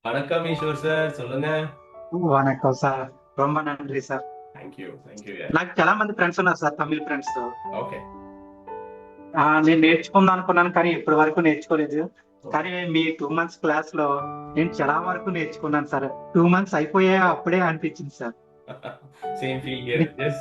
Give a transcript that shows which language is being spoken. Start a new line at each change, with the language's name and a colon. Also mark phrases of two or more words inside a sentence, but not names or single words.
Tamil: வணக்கம் ஈஸ்வர் சார், சொல்லுங்க. வணக்கம் சார். ரொம்ப நன்றி சார்.
English: Thank you.
Telugu: నాకు చాలా మంది ఫ్రెండ్స్ ఉన్నారు సార్,
English: Tamil friends.
Telugu: ఓకే. నేను నేర్చుకుందాం అనుకున్నాను కానీ ఇప్పటి వరకు నేర్చుకోలేదు. కానీ మీ 2 మంత్స్ క్లాస్‌లో నేను చాలా వరకు నేర్చుకున్నాను సార్. 2 మంత్స్ అయిపోయాయి అప్పుడే అనిపించింది సార్.
English: Same feel here. yes.